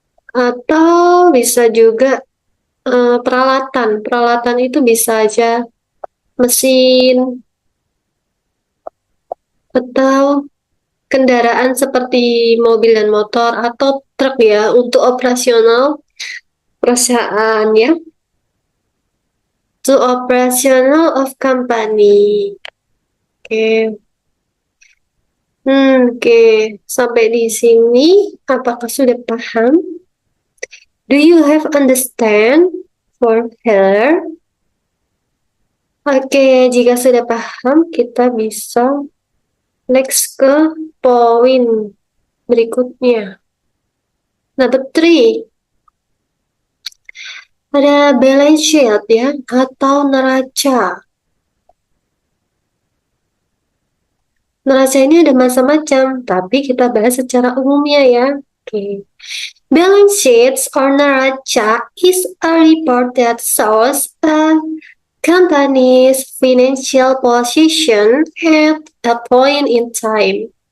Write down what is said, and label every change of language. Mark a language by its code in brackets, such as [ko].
[id] Atau bisa juga peralatan. Peralatan itu bisa aja mesin atau kendaraan seperti mobil dan motor atau truk ya untuk operasional perusahaan ya. [en] To operational of company. Oke. [id] Oke. Sampai di sini apakah sudah paham? [en] Do you have understand for her? [id] Oke, jika sudah paham, kita bisa next ke poin berikutnya. [en] Number 3. [id] Ada balance sheet ya, atau neraca. Neraca ini ada macam-macam, tapi kita bahas secara umumnya ya. Oke. [en] Balance sheets or neraca is a report that shows a company's financial position at a point in time.